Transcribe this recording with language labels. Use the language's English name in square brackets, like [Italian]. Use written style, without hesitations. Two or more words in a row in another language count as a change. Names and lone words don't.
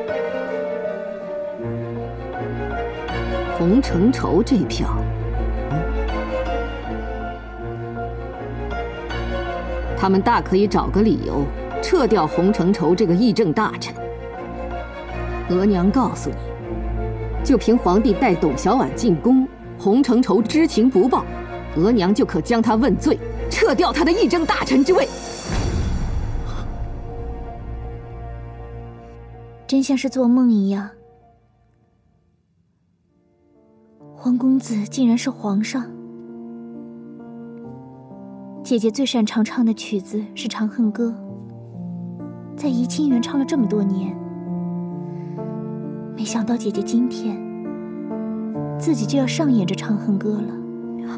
[Chinese] 洪承畴這票，他們大可以找個理由撤掉洪承畴這個議政大臣。額娘告訴你，就憑皇帝帶董小宛進宮，洪承畴知情不報，額娘就可將他問罪，撤掉他的議政大臣之位。真像是做夢一樣，皇公子竟然是皇上。姐姐最擅長唱的曲子是《長恨歌》，在怡清園唱了這麼多年，沒想到姐姐今天自己就要上演這《長恨歌》了。